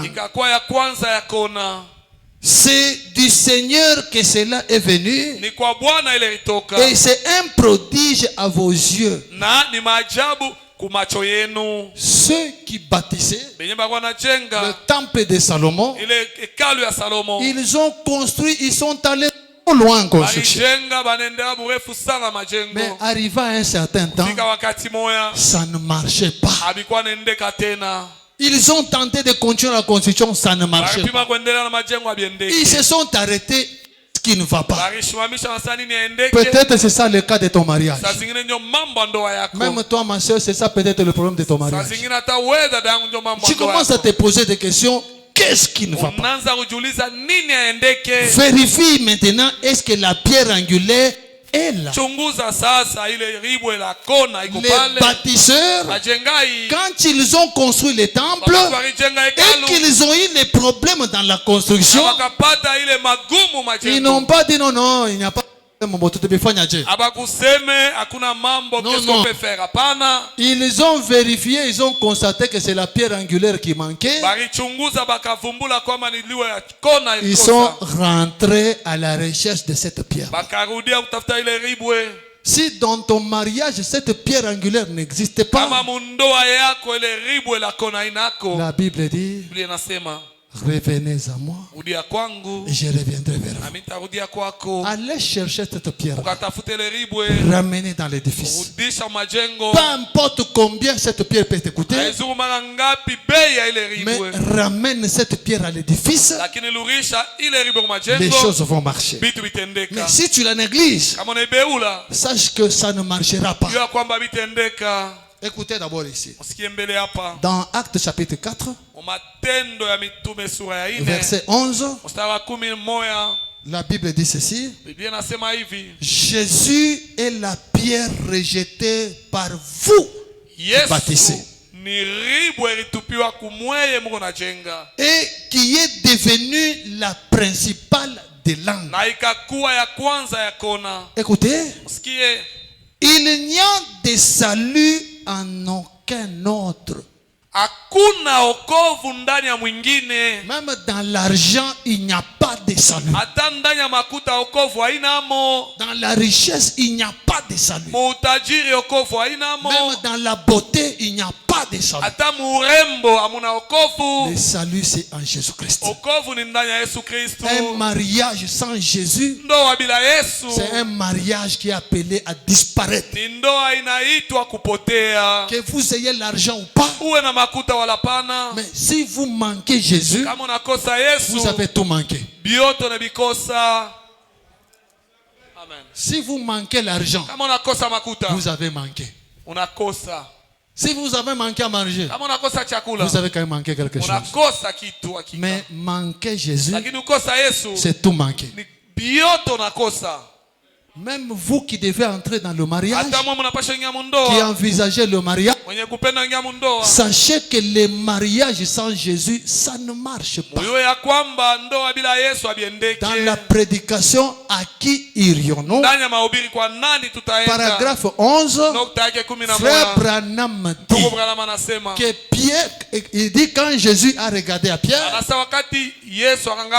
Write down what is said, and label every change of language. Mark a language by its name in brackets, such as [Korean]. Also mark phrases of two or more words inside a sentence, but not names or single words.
[Swahili] ikakuwa ya kwanza ya kona. [French] C'est du Seigneur que cela est venu [Swahili] Ni kwa Bwana ile ilitoka, [French] et c'est un prodige à vos yeux. [Swahili] na ni maajabu kumacho yenu. [French] Ceux qui bâtissaient [Swahili] Benye bakuwa [French] le [Swahili] najenga [French] temple de Salomon, [Swahili] ile hekalu ya Salomo, [French] ils ont construit, ils sont allés trop loin en construction. [Swahili] balijenga banendea burefu sana [French] Mais [Swahili] majengo. [French] arrivé à un certain temps, [Swahili] Fika wakati moya [French] ça ne marchait pas. [Swahili] abikuwa nendeka tena, [French] Ils ont tenté de continuer la construction, ça ne marchait [Swahili] baripima [French] pas. [Swahili] kuendelea na majengo [French] Ils [Swahili] abiendeke, [French] se sont arrêtés, ce qui ne va pas. [Swahili] barishimamisha na sani niendeke. [French] Peut-être c'est ça le cas de ton mariage. [Swahili] Saa zingine ndio mambo ya ndoa yako, [French] Même toi, ma soeur, c'est ça peut-être le problème de ton [Swahili] saa [French] mariage. [Swahili] zingine hata wewe dada yangu ndio mambo [French] Tu [Swahili] ya ndoa [French] commences à [Swahili] yako. [French] te poser des questions. Qu'est-ce qui ne va pas? [Swahili] Unaanza kujiuliza nini aendeke. [French] Vérifie maintenant, est-ce que la pierre angulaire est là? [Swahili] Chunguza sasa ile ribwe la kona iko [French] Les [Swahili] pale, [French] bâtisseurs, [Swahili] majengai [French] quand ils ont construit le temple [Swahili] walijenga [French] et [Swahili] hekalu [French] qu'ils ont eu des problèmes dans la construction, [Swahili] wakapata ile magumu [French] ils n'ont [Swahili] majengo, [French] pas dit non, non, il n'y a pas de problème. [Swahili] abakuseme hakuna mambo, [French] Non, qu'est-ce non. qu'on peut faire? Hapana, Ils ont vérifié, ils ont constaté que c'est la pierre angulaire qui manquait. [Swahili] balichunguza bakavumbula kwamba ni liwe ya kona [French] Ils sont [Swahili] ilikosa, [French] rentrés à la recherche de cette pierre. [Swahili] bakarudia kutafuta ile ribwe. [French] Si dans ton mariage, cette pierre angulaire n'existe [Swahili] Kama [French] pas, [Swahili] mundoa yako ile ribwe la kona inako, [French] la Bible dit, [Swahili] Biblia inasema [French] revenez à moi [Swahili] rudia kwangu [French] et je reviendrai vers vous. [Swahili] nami nitarudia kwako. [French] Allez chercher cette pierre, [Swahili] Ukatafute ile ribwe, [French] ramenez dans l'édifice. [Swahili] rudisha majengo. [French] Peu importe combien cette pierre peut te coûter, [Swahili] Haizuru mara ngapi bei ya ile [French] mais [Swahili] ribwe, [French] ramène cette pierre à l'édifice, [Swahili] lakini lurisha ile ribwe kwa [French] les [Swahili] majengo, [French] choses vont marcher. [Swahili] vitu [French] Mais [Swahili] vitendeka. [French] si tu la négliges, [Swahili] Kama unaibeula, [French] sache que ça ne marchera pas. [Swahili] jua kwamba vitendeka. [French] Écoutez d'abord ici. [Swahili] Usikie mbele hapa. [French] Dans Actes chapitre 4, [Swahili] Matendo ya mitume sura ya 4 [French] verset 11, [Swahili] mstari wa 11, [French] la Bible dit ceci. [Swahili] Biblia inasema hivi: [French] Jésus est la pierre rejetée par vous baptisés. [Swahili] Yesu ni ribwe ilitupiwa kumweye mko najenga, [French] et qui est devenue la principale des langues. [Swahili] na ikakuwa ya kwanza ya kona. [French] Écoutez, [Swahili] Usikie, [French] il n'y a de salut en aucun autre. [Swahili] hakuna okovu ndani ya mwingine. [French] Même dans l'argent, il n'y a pas de salut. [Swahili] Hata ndani ya makuta okovu hainamo. [French] Dans la richesse, il n'y a pas de salut. [Swahili] Muutajiri okovu hainamo. [French] Même dans la beauté, il n'y a pas de salut. [Swahili] Hata murembo hamuna okovu. [French] Le salut, c'est en Jésus-Christ. [Swahili] Okovu ni ndani ya Yesu Kristo. [French] Un mariage sans Jésus, [Swahili] Ndoa bila Yesu [French] c'est un mariage qui est appelé à disparaître. [Swahili] ni ndoa inaitwa kupotea. [French] Que vous ayez l'argent ou pas, [Swahili] Uwe na makuta wala pana, [French] mais si vous manquez Jésus, [Swahili] kama unakosa Yesu [French] vous avez tout manqué. [Swahili] bioto na bikosa. Amen. [French] Si vous manquez l'argent, [Swahili] Kama unakosa makuta [French] vous avez manqué. [Swahili] unakosa. [French] Si vous avez manqué à manger, [Swahili] Kama unakosa chakula [French] vous avez quand même manqué quelque chose. [Swahili] unakosa kitu hakika. [French] Mais manquer Jésus, [Swahili] Lakini ukosa Yesu [French] c'est tout manquer. [Swahili] ni bioto unakosa. [French] Même vous qui devez entrer dans le mariage, [Swahili] Hata mwe mnapasha ingia [French] qui [Swahili] mundoa, [French] envisagez le mariage, [Swahili] mwenye kupenda ingia mundoa, [French] sachez que le mariage sans Jésus, ça ne marche pas. [Swahili] muyue ya kwamba ndoa bila Yesu abiendeke. [French] Dans la prédication, à qui irions-nous? [Swahili] Ndani ya mahubiri kwa nani tutaenda? [French] Paragraphe 11, [Swahili] Nukta yake 11. [French] Frère Branham [Swahili] Ndugu [French] dit [Swahili] Branham anasema, [French] que Pierre, il dit quand Jésus a regardé à Pierre, [Swahili] anasa wakati Yesu akanga